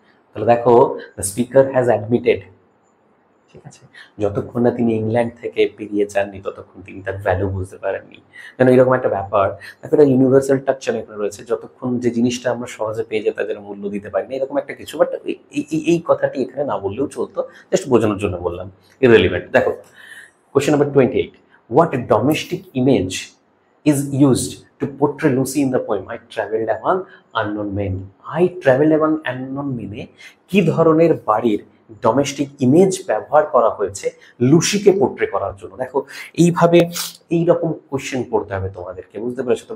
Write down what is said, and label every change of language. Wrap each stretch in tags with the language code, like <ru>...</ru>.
<bn>তাহলে দেখো</bn> <en>the speaker has admitted,</en> <bn>ঠিক আছে, যতক্ষণ না তিনি ইংল্যান্ড থেকে বেরিয়ে যাননি ততক্ষণ তিনি তার ভ্যালু বুঝতে পারেননি। যেন এরকম একটা ব্যাপার, দেখো একটা ইউনিভার্সাল টাচ এখানে রয়েছে, যতক্ষণ যে জিনিসটা আমরা সহজে পেয়ে যেতে তাদের মূল্য দিতে পারি না, এরকম একটা কিছু। বাট এই কথাটি এখানে না বললেও চলতো, জাস্ট বোঝানোর জন্য বললাম, ইররিলেভেন্ট।</bn> <en>দেখো question number 28, what domestic image is used to portray Lucy in the poem I traveled among unknown men? I traveled among unknown men</en> <bn>এ কি ধরনের বাড়ির ডোমেস্টিক ইমেজ ব্যবহার করা হয়েছে লুসিকে পোর্ট্রে করার জন্য? দেখো এইভাবে এইরকম কোয়েশ্চেন পড়তে হবে তোমাদেরকে, বুঝতে পেরেছো তো?</bn>